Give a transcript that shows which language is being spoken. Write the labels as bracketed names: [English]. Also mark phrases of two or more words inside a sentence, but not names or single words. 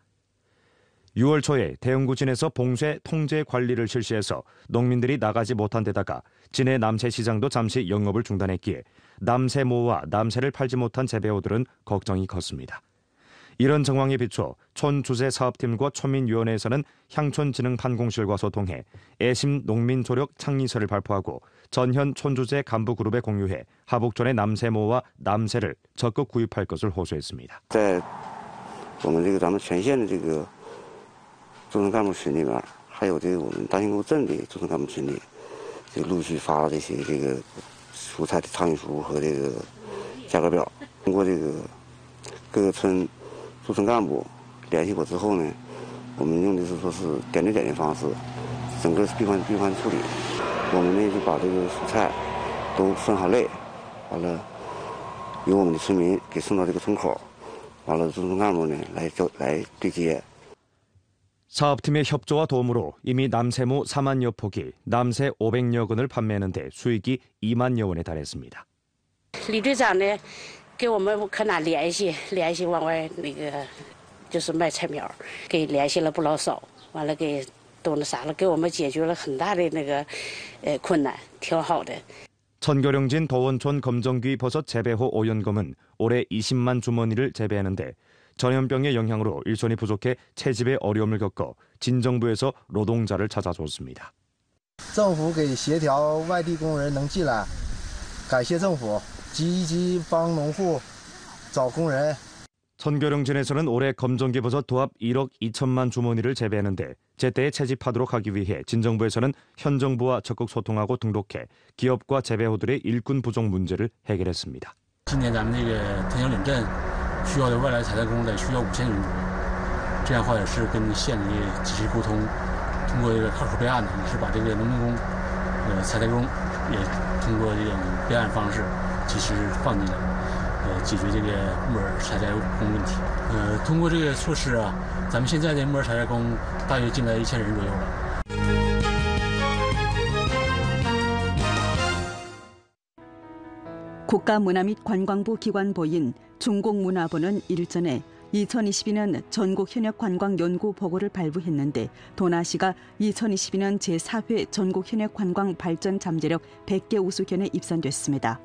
[Korean] 6월 초에 대웅구진에서 봉쇄 통제 관리를 실시해서 농민들이 나가지 못한 데다가 진해 남새시장도 잠시 영업을 중단했기에 남세모와 남새를 팔지 못한 재배호들은 걱정이 컸습니다. 이런 정황에 비춰 촌주재사업팀과 촌민위원회에서는 향촌진흥판공실과 소통해 애심 농민조력 창의서를 발표하고 전현 촌주재 간부그룹에 공유해 하북촌의 남세모와 남새를 적극 구입할 것을 호소했습니다. [Chinese] 在我们咱们全县的中层干部群里面，还有我们大兴沟镇的中层干部群里，陆续发了这些蔬菜的仓运书和价格表。通过各个村中层干部联系我之后呢，我们用的是点对点的方式，整个是闭环处理。我们呢就把蔬菜都分好类，完了由我们的村民给送到村口，完了中层干部呢来对接。 [Korean] 사업팀의 협조와 도움으로 이미 남세모 4만여 포기, 남새 500여 건을 판매하는데 수익이 2만여 원에 달했습니다. [Chinese] 李队长呢，给我们科哪联系往外就是卖菜苗，给联系了不老少，完了给都啥了，给我们解决了很大的困难，挺好的。 [Korean] 천교령진 도원촌 검정귀 버섯 재배호 오연검은 올해 20만 주머니를 재배하는데 전염병의 영향으로 일손이 부족해 채집에 어려움을 겪어 진정부에서 노동자를 찾아줬습니다. [Chinese] 政府给协调外地工人能进来，感谢政府积极帮农户找工人。 [Korean] 천교령진에서는 올해 검정귀 버섯 도합 1억 2천만 주머니를 재배하는데 제때에 채집하도록 하기 위해 진정부에서는 현 정부와 적극 소통하고 등록해 기업과 재배호들의 일꾼 부족 문제를 해결했습니다. [Chinese] 今年咱们藤江岭镇需要的外来采摘工得需要5000人左右，这样的话也是跟县里及时沟通，通过卡口备案呢，也是把农民工、采摘工也通过备案方式及时放进来。解决木耳采摘工问题。通过措施啊，咱们现在的木耳采摘工大约进来1000人左右了。 [Korean] 국가문화 및 관광부 기관보인 중국문화부는 일전에 2022년 전국 현역 관광 연구 보고를 발부했는데 도나시가 2022년 제4회 전국 현역 관광 발전 잠재력 100개 우수견에 입선됐습니다.